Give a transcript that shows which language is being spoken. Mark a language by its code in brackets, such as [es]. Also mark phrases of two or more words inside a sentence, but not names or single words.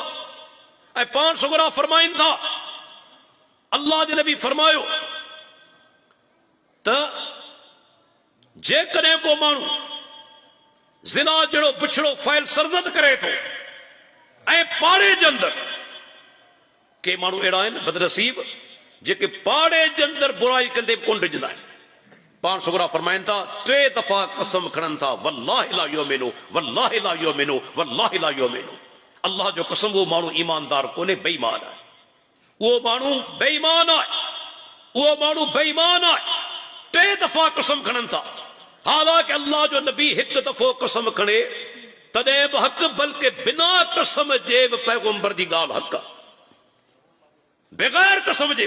[sd] ऐं पाण सुगरा फरमाइनि था, अल्लाह जे नबी फरमायो त जेकॾहिं को माण्हू ज़िना जहिड़ो बिछड़ो फ़ैल सरज़द करे थो ऐं पाड़े जे अंदरि, के माण्हू अहिड़ा आहिनि बदनसीब जेके पाड़े जे अंदरि बुराई कंदे बि कोन डिॼंदा आहिनि। पाण सुगरा फरमाइनि था, 3 दफ़ा कसम खणनि था, [ar] والله لا يؤمن والله لا يؤمن والله لا يؤمن. [sd] अल्लाह जो कसम, वो माण्हू ईमानदार कोन्हे, बेईमान आहे। उहो माण्हू बेईमान आहे, उहो माण्हू बेईमान आहे। 3 दफ़ा कसम खणनि था। हालांकि अल्लाह जो नबी हिकु दफ़ो कसम खणे तॾहिं बि हक़, बल्कि बिना कसम जे बि पैगंबर जी ॻाल्हि हक़ आहे, बग़ैर कसम जे।